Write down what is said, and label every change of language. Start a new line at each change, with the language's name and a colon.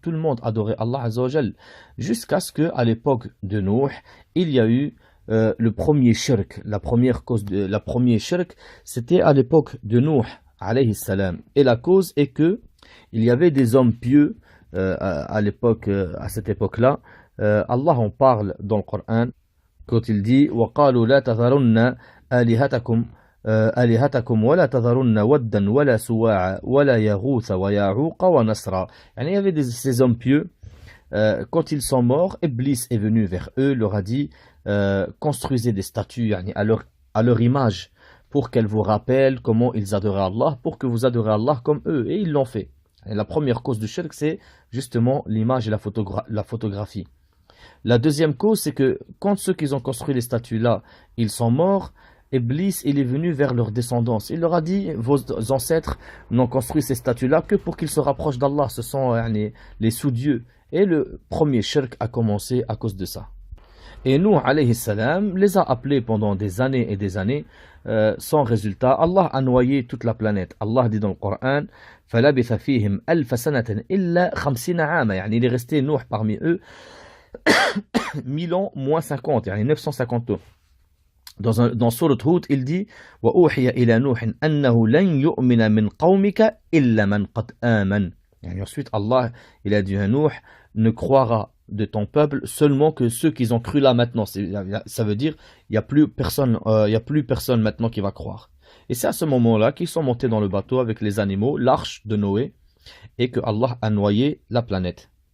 French: Tout le monde adorait Allah Azza wa Jal. Jusqu'à ce qu'à l'époque de Nuh, il y a eu le premier shirk. La première shirk, c'était à l'époque de Nuh, alayhi salam. Et la cause est que il y avait des hommes pieux à cette époque-là. Allah en parle dans le Coran quand il dit
Arabic: وَقَالُوا لَا تَذَرُنَّ آلِهَتَكُمْ آلهتكم ولا تذرن ودا ولا سواعا ولا يغوث ويعوق ونسرا.
French: Il y avait ces hommes pieux, quand ils sont morts, Iblis est venu vers eux, leur a dit construisez des statues à leur image pour qu'elles vous rappellent comment ils adoraient Allah, pour que vous adorez Allah comme eux, et ils l'ont fait. Et la première cause du shirk, c'est justement l'image et la photographie. La deuxième cause, c'est que quand ceux qui ont construit les statues là, ils sont morts, Iblis, il est venu vers leur descendance. Il leur a dit, vos ancêtres n'ont construit ces statues-là que pour qu'ils se rapprochent d'Allah. Ce sont les sous-dieux. Et le premier shirk a commencé à cause de ça. Et nous, alayhi salam, les a appelés pendant des années et des années, sans résultat. Allah a noyé toute la planète. Allah dit dans le Coran,
Arabic: فَلَبِثَ فِيهِمْ أَلْفَ سَنَةٍ إِلَّا 50 عَامًا.
French: Il est resté Nuh parmi eux 1000 ans moins 50, 950 ans. Dans Surat Hud, il dit
Arabic: وَأُوحِيَ إِلَى نُوحٍ أَنَّهُ لَنْ يُؤْمِنَ مِنْ قَوْمِكَ إِلَّا مَنْ قَدْ آمَنَ.
French: Ensuite, Allah, il a dit à Nuh, ne croira de ton peuple seulement que ceux qui ont cru là maintenant. Ça veut dire il n'y a plus personne maintenant qui va croire. Et c'est à ce moment-là qu'ils sont montés dans le bateau avec les animaux, l'arche de Noé, et que Allah a noyé la planète.